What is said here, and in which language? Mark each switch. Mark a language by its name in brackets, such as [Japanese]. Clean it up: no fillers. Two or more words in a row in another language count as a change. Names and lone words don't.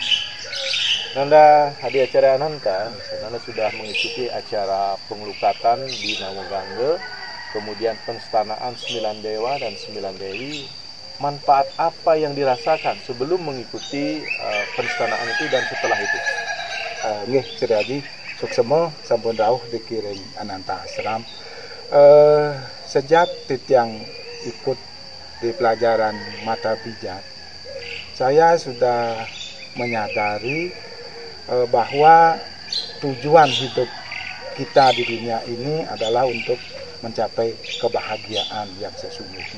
[Indonesian] Nanda Adi Acarya Ananta, Nanda sudah mengikuti acara pengelukatan di Nawagangge, kemudian penstanaan 9 dewa dan 9 dewi. Manfaat apa yang dirasakan sebelum mengikuti penstanaan itu dan setelah itu? [Balinese] Nggih, Sri suksema sampun rawuh dikirim Ananta Ashram. [Indonesian] Sejak titiang ikut di pelajaran Mata Bijak, saya sudah menyadari bahwa tujuan hidup kita di dunia ini adalah untuk mencapai kebahagiaan yang sesungguhnya.